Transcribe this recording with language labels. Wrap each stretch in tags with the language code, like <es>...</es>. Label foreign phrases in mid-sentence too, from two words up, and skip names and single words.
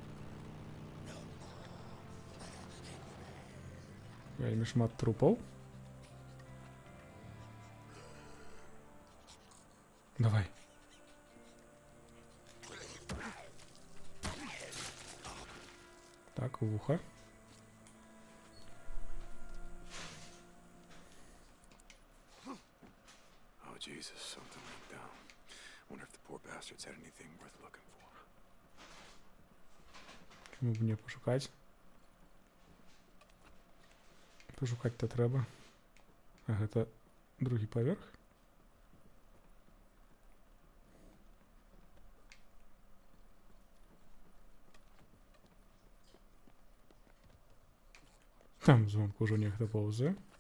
<be>Вельмі шмат трупаў. Давай. Так, вуха.</be> <en>Oh, Jesus, something went down. Wonder if the poor bastards had anything worth looking for.</en> <be>Чому б не пошукаць? Пошукаць-то трэба. А гэта другі паверх? Там звонку ўжо нехта поўзае.</be>